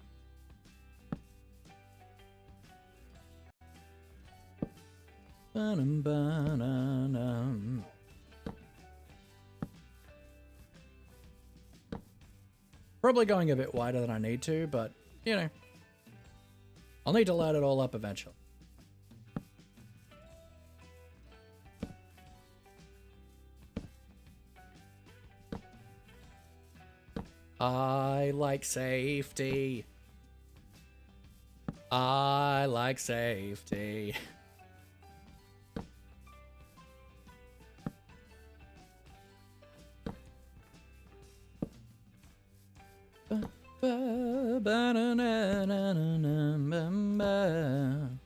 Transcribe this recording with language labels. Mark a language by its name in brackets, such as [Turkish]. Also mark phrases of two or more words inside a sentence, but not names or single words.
[English] Ba-num, ba-na-num. Probably going a bit wider than I need to, but, you know, I'll need to load it all up eventually. I like safety. I like safety. Ba-ba-ba-na-na-na-na-na-ba.